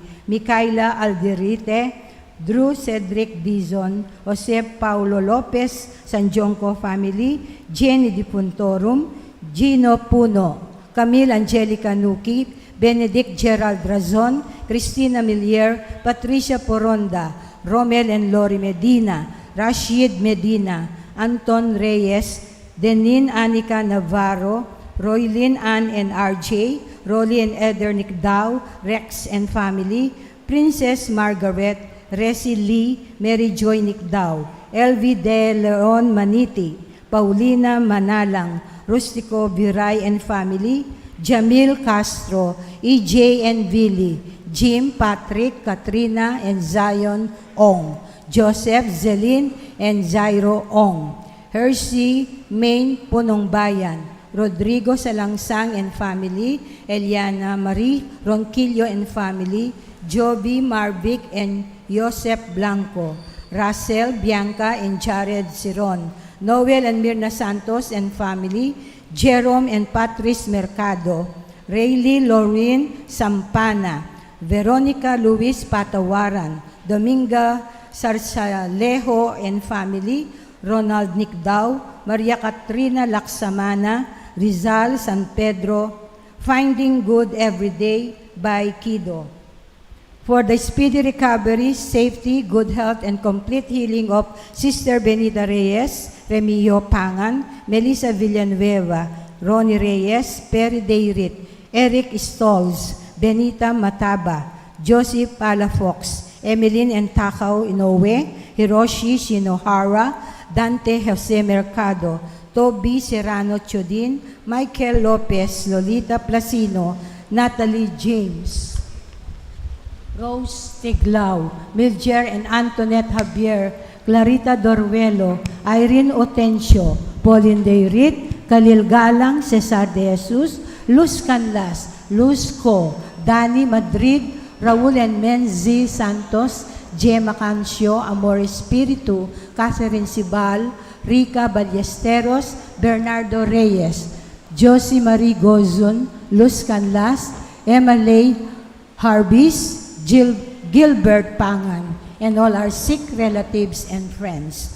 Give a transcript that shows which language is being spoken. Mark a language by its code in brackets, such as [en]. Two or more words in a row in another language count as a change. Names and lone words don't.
[en] Micaela Alderite, Drew Cedric Dizon, Jose Paulo Lopez, Sanjonco family, Jenny Di Puntorum, Gino Puno, Camille Angelica Nuki, Benedict Gerald Razon, Cristina Milier, Patricia Poronda, Romel and Lori Medina, Rashid Medina, Anton Reyes, Denin Anika Navarro, Roylin Ann and RJ, Rolly and Eder Nicdao, Rex and family, Princess Margaret, Resi Lee, Mary Joy Nicdao, LV De Leon Maniti, Paulina Manalang, Rustico Viray and family, Jamil Castro, EJ and Billy, Jim, Patrick, Katrina, and Zion Ong, Joseph, Zelin, and Zairo Ong, Hershey, Maine, Punong Bayan, Rodrigo Salangsang and family, Eliana Marie, Ronquillo and family, Joby, Marvic, and Joseph Blanco, Russell, Bianca, and Jared Siron, Noel and Mirna Santos and family, Jerome and Patrice Mercado, Rayleigh Lauren Sampana, Veronica Luis Patawaran, Dominga Sarsalejo and family, Ronald Nicdao, Maria Katrina Laksamana, Rizal San Pedro, Finding Good Every Day by Kido. For the speedy recovery, safety, good health, and complete healing of Sister Benita Reyes, Remio Pangan, Melissa Villanueva, Ronnie Reyes, Perry Dayrit, Eric Stolz, Benita Mataba, Josie Palafox, Emeline and Takaw Inoue, Hiroshi Shinohara, Dante Jose Mercado, Toby Serrano Chodin, Michael Lopez, Lolita Placino, Natalie James, Rose Tiglao, Miljer and Antoinette Javier, Clarita Dorwelo, Irene Otencio, Pauline Dayrit, Khalil Galang, Cesar de Jesus, Luz Canlas, Luz Co, Dani Madrid, Raul and Menzi Santos, Gemma Cancio, Amor Espiritu, Catherine Sibal, Rica Ballesteros, Bernardo Reyes, Josie Marie Gozon, Luz Canlas, Emma Lay Harbis, Gilbert Pangan, and all our sick relatives and friends.